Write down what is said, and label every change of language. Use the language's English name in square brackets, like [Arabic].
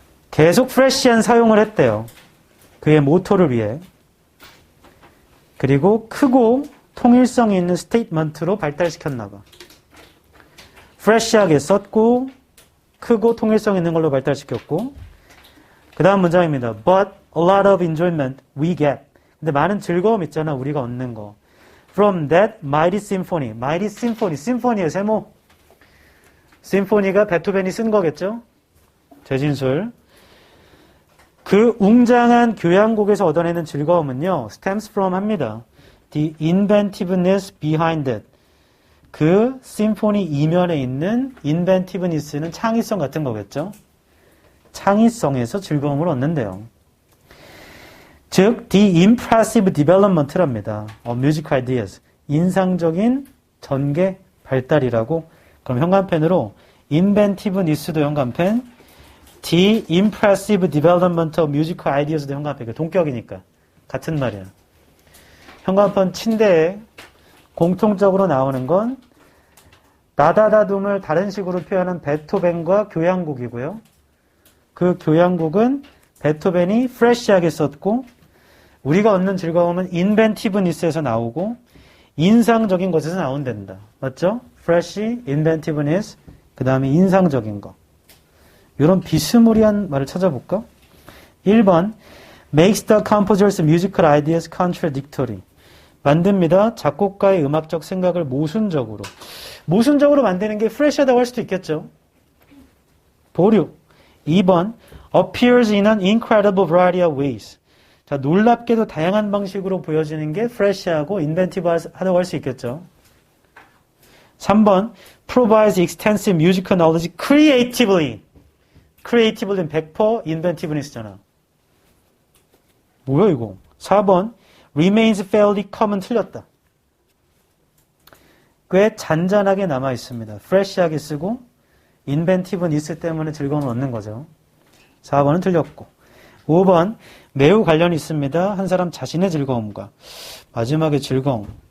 [Korean] 계속 프레시한 사용을 했대요. 그의 모토를 위해. 그리고 크고 통일성이 있는 스테이트먼트로 발달시켰나 봐. 프레시하게 썼고 크고 통일성 있는 걸로 발달시켰고 그 다음 문장입니다. [English] But a lot of enjoyment we get. [Korean] 근데 많은 즐거움 있잖아. 우리가 얻는 거. [English] From that mighty symphony. mighty symphony. [Korean] 심포니의 세모. 심포니가 베토벤이 쓴 거겠죠? 재진술. 그 웅장한 교향곡에서 얻어내는 즐거움은요. [English] stems from [Korean] 합니다. [English] The inventiveness behind it. [Korean] 그 심포니 이면에 있는 inventiveness는 창의성 같은 거겠죠. 창의성에서 즐거움을 얻는데요. [English] 즉, the impressive development랍니다. of music ideas. [Korean] 인상적인 전개 발달이라고. 그럼 현관펜으로 inventiveness도 현관펜, [English] the impressive development of musical ideas [Korean] 도 현관펜. 동격이니까. 같은 말이야. 현관펜 침대에 공통적으로 나오는 건 다다다둠을 다른 식으로 표현한 베토벤과 교향곡이고요. 그 교향곡은 베토벤이 프레시하게 썼고 우리가 얻는 즐거움은 인벤티브니스에서 나오고 인상적인 것에서 나온단다. 맞죠? 프레시, 인벤티브니스, 그 다음에 인상적인 거. 이런 비스무리한 말을 찾아볼까? [English] 1번 makes the composer's musical ideas contradictory. [Korean] 만듭니다. 작곡가의 음악적 생각을 모순적으로. 모순적으로 만드는 게 프레시하다고 할 수도 있겠죠. 보류. [English] 2번 appears in an incredible variety of ways. [Korean] 자, 놀랍게도 다양한 방식으로 보여지는 게 프레시하고 인벤티브하다고 할 수 있겠죠. [English] 3번 provides extensive musical knowledge creatively. [Korean] creative는 100% inventiveness잖아. 뭐야 이거? [English] 4번 remains fairly common 틀렸다. [Korean] 꽤 잔잔하게 남아 있습니다. fresh하게 쓰고 inventiveness 때문에 즐거움을 얻는 거죠. 4번은 틀렸고 5번 매우 관련이 있습니다. 한 사람 자신의 즐거움과 마지막에 즐거움.